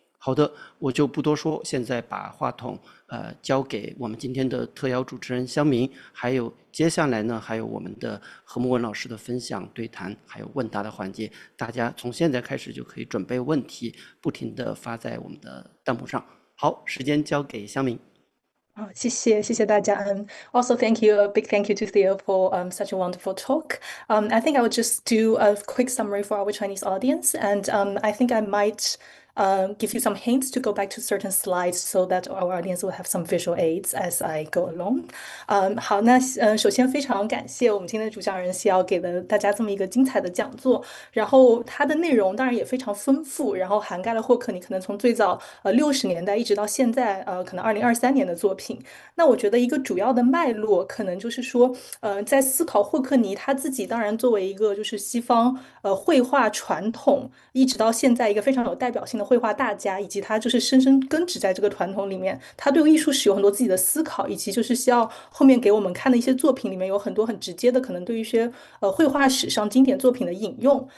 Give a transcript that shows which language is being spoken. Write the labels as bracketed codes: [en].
[zh] 好的，我就不多说，现在把话筒交给我们今天的特邀主持人Xiangming，还有接下来呢，还有我们的何慕文老师的分享对谈，还有问答的环节。大家从现在开始就可以准备问题，不停地发在我们的弹幕上。好，时间交给Xiangming。谢谢大家。 [en] Also thank you, a big thank you to Théo for such a wonderful talk. I think I would just do a quick summary for our Chinese audience, and I think I might give you some hints to go back to certain slides so that our audience will have some visual aids as I go along. [zh] 好，那首先非常感谢我们今天的主讲人西瑶给了大家这么一个精彩的讲座，然后它的内容当然也非常丰富，然后涵盖了霍克尼可能从最早60年代一直到现在可能2023年的作品。那我觉得一个主要的脉络可能就是说，在思考霍克尼他自己，当然作为一个就是西方绘画传统一直到现在一个非常有代表性的绘画大家，以及他就是深深根植在这个传统里面，他对艺术史有很多自己的思考，以及就是需要后面给我们看的一些作品里面有很多很直接的可能对于一些绘画史上经典作品的引用。